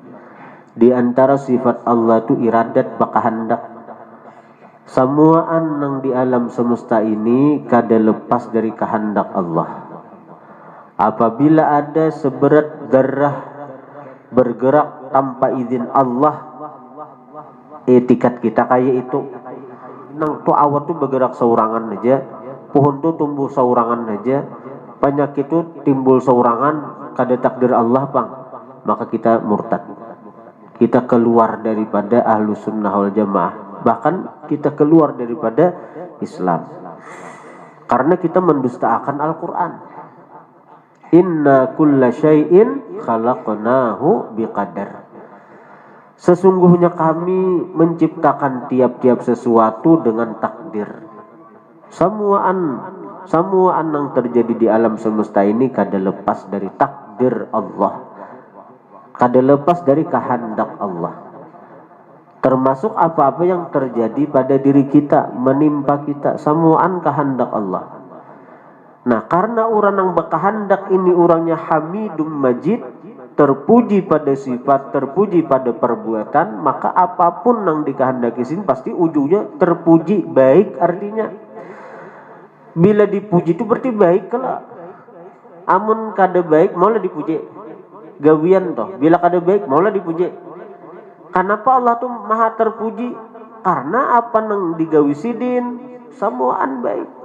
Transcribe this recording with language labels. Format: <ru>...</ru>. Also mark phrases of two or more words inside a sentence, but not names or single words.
<bjn>Di antara sifat Allah itu iradat bakahandak. Semuaan yang di alam semesta ini kada lepas dari kehendak Allah. Apabila ada seberat darah bergerak tanpa izin Allah, etikat kita kayak itu. Nang tu awat tu bergerak saurangan aja, pohon tu tumbuh saurangan aja, penyakit tu timbul saurangan, kada takdir Allah bang, maka kita murtad.</bjn> <id>Kita keluar daripada</id> <ar>أهل السنة والجماعة,</ar> <id>bahkan kita keluar daripada Islam, karena kita mendustakan Al-Quran.</id> <ar>إن كل شيء خلقناه بقدر.</ar> <id>Sesungguhnya kami menciptakan tiap-tiap sesuatu dengan takdir.</id> <bjn>Semuaan yang terjadi di alam semesta ini kada lepas dari takdir Allah. Kada lepas dari kehendak Allah. Termasuk apa-apa yang terjadi pada diri kita, menimpa kita, semuaan kehendak Allah. Nah, karena orang yang berkehendak ini orangnya</bjn> <ar>حميد مجيد,</ar> <bjn>terpuji pada sifat, terpuji pada perbuatan, maka apapun yang dikehendaki sini pasti ujungnya terpuji, baik artinya. Bila dipuji itu berarti baik kalau amun kada baik maulah dipuji. Gawian toh, bila kada baik maulah dipuji. Kenapa Allah tuh maha terpuji? Karena apa nang digawi sidin semuaan baik.</bjn>